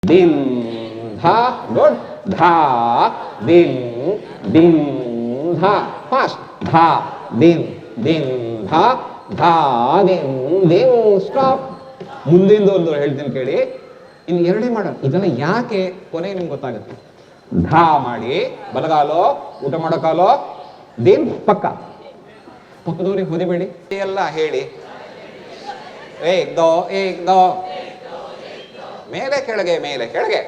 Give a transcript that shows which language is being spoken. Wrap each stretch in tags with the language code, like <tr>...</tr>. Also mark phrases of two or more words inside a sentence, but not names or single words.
<kn>din dha, good, dha din din dha, fast, dha din dha, dha din stop. ಮುಂದಿಂದ ಒಂದು ಹೇಳ್ತೀನಿ ಕೇಳಿ, ಇನ್ನು ಎರಡೇ ಮಾಡೋಣ. ಇದೆಲ್ಲ ಯಾಕೆ ಕೊನೆಗೆ ನಿಮ್ಗೆ ಗೊತ್ತಾಗುತ್ತೆ. ಧಾ ಮಾಡಿ ಬಲಗಾಲೋ, ಊಟ ಮಾಡೋ ಕಾಲೋ, ದಿನ್ ಪಕ್ಕದವ್ರಿಗೆ ಹೊದಿಬೇಡಿ ಎಲ್ಲ ಹೇಳಿ.</kn> <hi>एक दो</hi> <kn>ಮೇಲೆ ಕೆಳಗೆ ಮೇಲೆ ಕೆಳಗೆ.</kn>